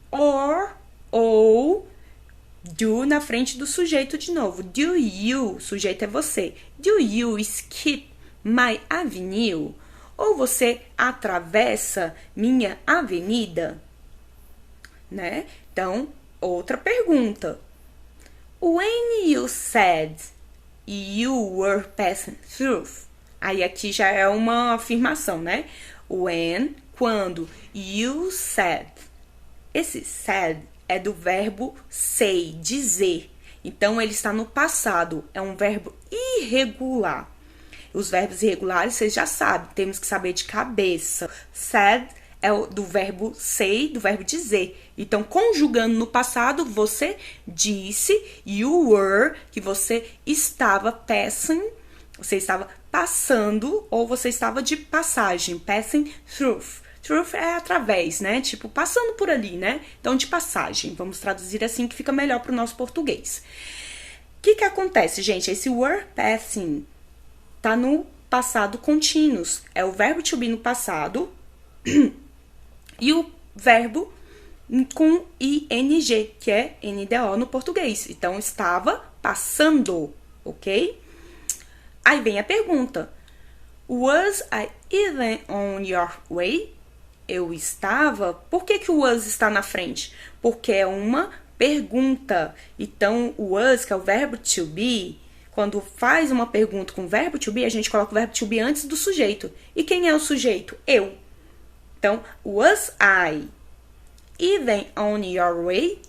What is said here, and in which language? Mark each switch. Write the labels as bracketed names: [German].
[Portuguese] Or, ou, do na frente do sujeito de novo. [English] Do you, [Portuguese] sujeito é você. [English] Do you skip my avenue? [Portuguese] Ou você atravessa minha avenida? Né? Então, outra pergunta. [English] When you said you were passing through. [Portuguese] Aí aqui já é uma afirmação, né? When, quando. You said. Esse said é do verbo say, dizer. Então, ele está no passado. É um verbo irregular. Os verbos irregulares, vocês já sabem. Temos que saber de cabeça. Said é do verbo say, do verbo dizer. Então, conjugando no passado, você disse. [English] You were, [Portuguese] que você estava passing. Você estava passando ou você estava de passagem. Passing through. Through é através, né? Tipo, passando por ali, né? Então, de passagem. Vamos traduzir assim que fica melhor para o nosso português. O que acontece, gente? Esse were passing tá no passado contínuos. É o verbo to be no passado e o verbo com ing, que é NDO no português. Então, estava passando, ok? Aí vem a pergunta. [English] Was I even on your way? [Portuguese] Eu estava? Por que o was está na frente? Porque é uma pergunta. Então, o was, que é o verbo to be, quando faz uma pergunta com o verbo to be, a gente coloca o verbo to be antes do sujeito. E quem é o sujeito? Eu. [English] Então, was I even on your way?